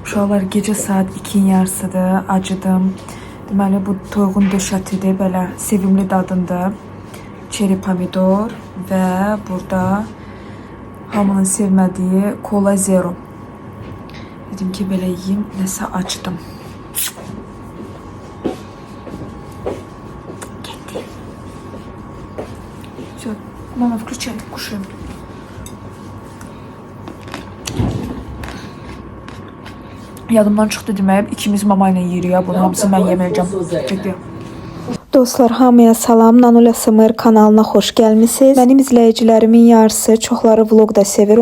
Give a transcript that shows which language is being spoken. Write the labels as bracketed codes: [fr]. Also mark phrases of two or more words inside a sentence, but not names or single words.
[az] Uşaqlar gecə saat 2-nin yarısıdır, acıdım. Deməli bu toyuğun döşətidir, belə sevimli dadındır. Çeri pomidor və burada hamının sevmədiyi Cola Zero. Dedim ki belə yiyeyim, nəsə acıdım. Getdi. [ru] Все, мама, включай, кушаем. [az] Yadımdan çıxdı deməyib, ikimiz mama ilə yeyirik ya, bunu hamısı mən yeməyəcəm. Getdi. Dostlar, hamıya salam. Nanula SMR kanalına xoş gəlmisiniz. Mənim izləyicilərimin yarısı çoxları vlog da sevir.